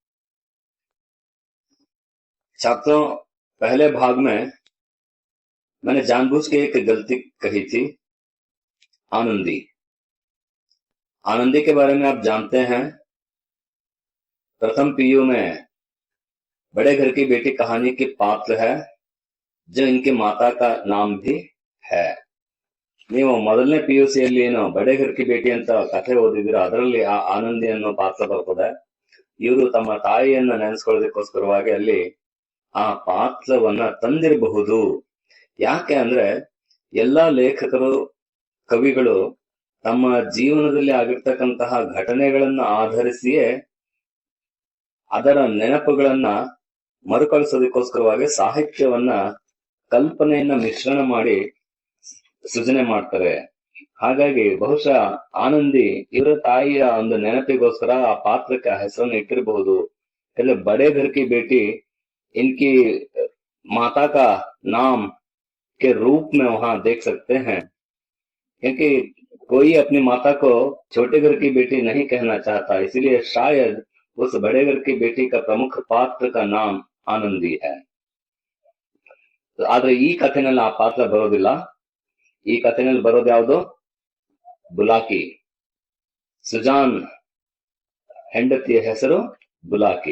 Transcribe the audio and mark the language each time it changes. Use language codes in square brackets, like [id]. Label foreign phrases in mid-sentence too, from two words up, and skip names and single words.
[hi] छात्रों, पहले भाग में मैंने जानबूझ के एक गलती कही थी, आनंदी। आनंदी के बारे में आप जानते हैं, प्रथम पीयू में बड़े घर की बेटी कहानी की पात्र है, जो इनकी माता का नाम भी है। [kn] ನೀವು ಮೊದಲನೇ PUCಯಲ್ಲಿ ಏನು ಬಡೆ ಘರ್ಕಿ ಬೇಟಿ ಅಂತ ಕಥೆ ಓದಿದಿರ, ಅದರಲ್ಲಿ ಆ ಆನಂದಿ ಅನ್ನೋ ಪಾತ್ರ ಬರ್ತದೆ. ಇವರು ತಮ್ಮ ತಾಯಿಯನ್ನ ನೆನೆಸ್ಕೊಳ್ಳೋದಕ್ಕೋಸ್ಕರವಾಗಿ ಅಲ್ಲಿ ಆ ಪಾತ್ರವನ್ನ ತಂದಿರಬಹುದು. ಯಾಕೆ ಅಂದ್ರೆ ಎಲ್ಲಾ ಲೇಖಕರು, ಕವಿಗಳು ತಮ್ಮ ಜೀವನದಲ್ಲಿ ಆಗಿರ್ತಕ್ಕಂತಹ ಘಟನೆಗಳನ್ನ ಆಧರಿಸಿಯೇ ಅದರ ನೆನಪುಗಳನ್ನ ಮರುಕಳಿಸೋದಕ್ಕೋಸ್ಕರವಾಗಿ ಸಾಹಿತ್ಯವನ್ನ, ಕಲ್ಪನೆಯನ್ನ ಮಿಶ್ರಣ ಮಾಡಿ ಸೃಜನೆ ಮಾಡ್ತಾರೆ. ಹಾಗಾಗಿ ಬಹುಶಃ ಆನಂದಿ ಇವರ ತಾಯಿಯ ಒಂದು ನೆನಪಿಗೋಸ್ಕರ ಆ ಪಾತ್ರಕ್ಕೆ ಆ ಹೆಸರನ್ನು ಇಟ್ಟಿರಬಹುದು. [hi] એટલે बड़े घर की बेटी इनकी माता का नाम के रूप में वहां देख सकते हैं, क्योंकि कोई अपनी माता को छोटे घर की बेटी नहीं कहना चाहता, इसलिए शायद उस बड़े घर की बेटी का प्रमुख पात्र का नाम आनंदी है. [kn] ಆದ್ರೆ ಈ ಕಥೆನಲ್ಲಿ ಆ ಪಾತ್ರ ಬರೋದಿಲ್ಲ. ಈ ಕಥೆನಲ್ಲಿ ಬರೋದು ಯಾವುದು? ಬುಲಾಕಿ. सुजान ಹೆಂಡತಿಯ ಹೆಸರು बुलाकी.